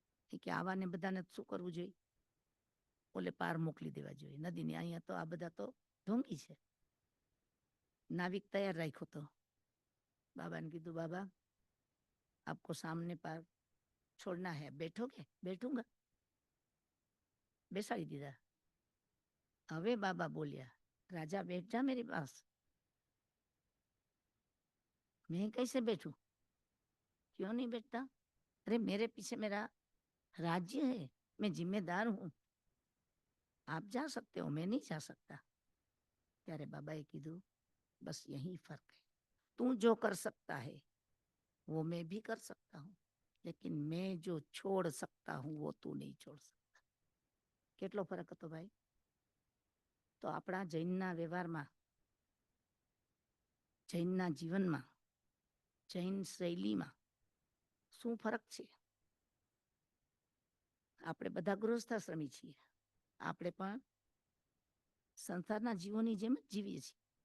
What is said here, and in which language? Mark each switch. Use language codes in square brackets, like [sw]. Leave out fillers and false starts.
[gu] એ કે આવાને બધાને શું કરવું જોઈએ? ઓલે પાર મોકલી દેવા જોઈએ નદીને. અહીંયા તો આ બધા તો ઢોંગી છે. નાવિક તૈયાર રાખ્યો તો બાબાને કીધું, બાબા [hi] આપકો સાमने પાર છોડના હે, બેઠોગે? બેઠુંગા. [gu] બેસાડી દીધા. હવે બાબા બોલ્યા, [hi] राजा बैठ जा मेरे पास. मैं कैसे बैठूं? क्यों नहीं बैठता? अरे मेरे पीछे मेरा राज्य है, मैं जिम्मेदार हूं. आप जा सकते हो, मैं नहीं जा सकता. [gu] ત્યારે બાબાએ કીધું, [hi] बस यही फर्क है. तू जो कर सकता है वो मैं भी कर सकता हूँ, लेकिन मैं जो छोड़ सकता हूँ वो तू नहीं छोड़ सकता. [gu] કેટલો ફરક હતો ભાઈ? તો આપણા જૈનના વ્યવહારમાં, જૈનના જીવનમાં, જૈન શૈલીમાં શું ફરક છે? આપણે બધા ગૃહસ્થાશ્રમી છીએ. આપણે પણ સંસારના જીવોની જેમ જ જીવીએ છીએ.